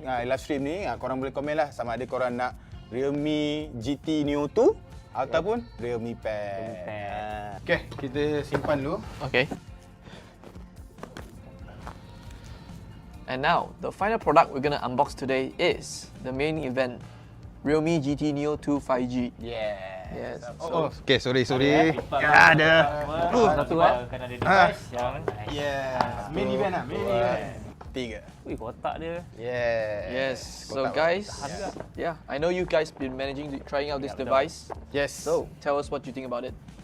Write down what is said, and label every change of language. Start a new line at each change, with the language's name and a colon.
Malay: Live stream ni, korang boleh komen lah sama ada korang nak Realme GT Neo 2 ataupun Realme Pad. Okay, kita simpan dulu.
English: Okay. And now, the final product we're gonna unbox today is the main event, Realme GT Neo 2 5G. Yes. Okay, sorry.
Malay: Ada. Satu kan ada device yang
English: main event lah, main event. 3.
Malay: Kotak dia.
English: Yes. So guys, I know you guys been trying out this device. Yes. So, tell us what you think about it.